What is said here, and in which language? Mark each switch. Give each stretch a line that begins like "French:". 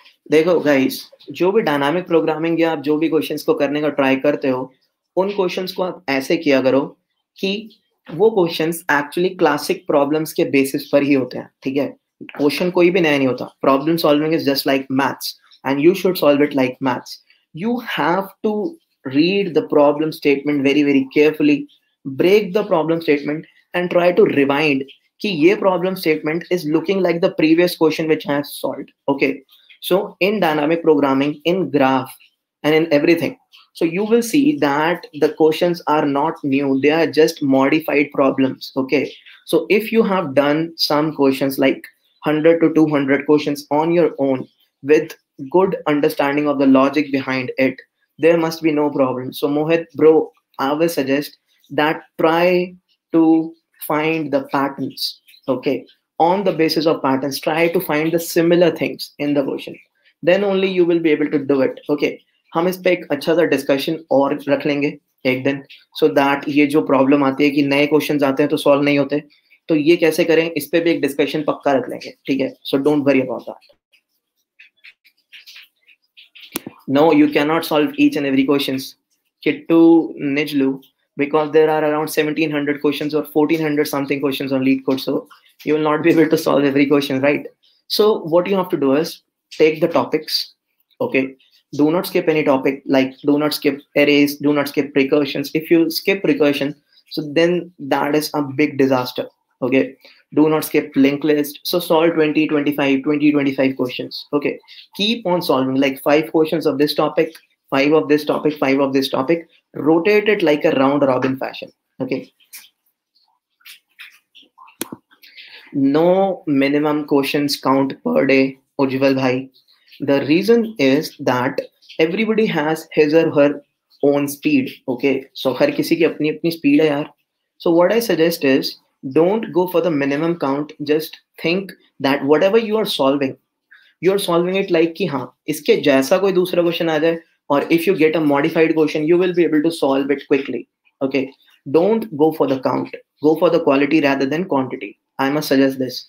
Hindi: देखो गाइस, जो भी डायनामिक प्रोग्रामिंग या आप जो भी क्वेश्चंस को करने का ट्राई करते हो, उन क्वेश्चंस को आप ऐसे किया करो कि वो क्वेश्चंस एक्चुअली क्लासिक प्रॉब्लम्स के बेसिस पर ही होते हैं. ठीक है, क्वेश्चन कोई भी नया नहीं होता.
English: Problem solving is just like maths, and you should solve it like maths. You have to read the problem statement very, very carefully, break the problem statement, and try to rewind कि ये problem statement is looking like the previous question which I have solved. Okay, so in dynamic programming, in graph, and in everything, so you will see that the questions are not new, they are just modified problems. Okay, so if you have done some questions like 100 to 200 questions on your own with good understanding of the logic behind it, there must be no problem. So Mohit bro, I will suggest that try to find the patterns. Okay, on the basis of patterns, try to find the similar things in the question, then only you will be able to do it.
Hindi: Okay, हम इस पे एक अच्छा सा discussion और रख लेंगे एक दिन, सो दैट ये जो प्रॉब्लम आती है कि नए क्वेश्चंस आते हैं तो सॉल्व नहीं होते, तो ये कैसे करें, इस पे भी एक डिस्कशन पक्का रख लेंगे. ठीक है,
English: So don't worry about that. No, you cannot solve each and every questions, Kittu Nijlu, because there are around 1700 questions or 1400 something questions on Leetcode. So you will not be able to solve every question, right? So what you have to do is take the topics. Okay, do not skip any topic. Like, do not skip arrays, do not skip recursions. If you skip recursion, so then that is a big disaster. Okay, do not skip linked list. So solve 20, 25, 20, 25 questions. Okay, keep on solving like 5 questions of this topic, 5 of this topic, 5 of this topic. Rotate it like a round robin fashion. Okay, No minimum questions count per day, Ujjwal bhai. The reason is that everybody has his or her own speed.
Hindi: Okay, so हर किसी की अपनी अपनी speed है यार.
English: So what I suggest is don't go for the minimum count. Just think that whatever you are solving it like
Hindi: कि हाँ इसके जैसा कोई दूसरा क्वेश्चन आ जाए,
English: or if you get a modified question you will be able to solve it quickly. Okay, don't go for the count, go for the quality rather than quantity. I must suggest this.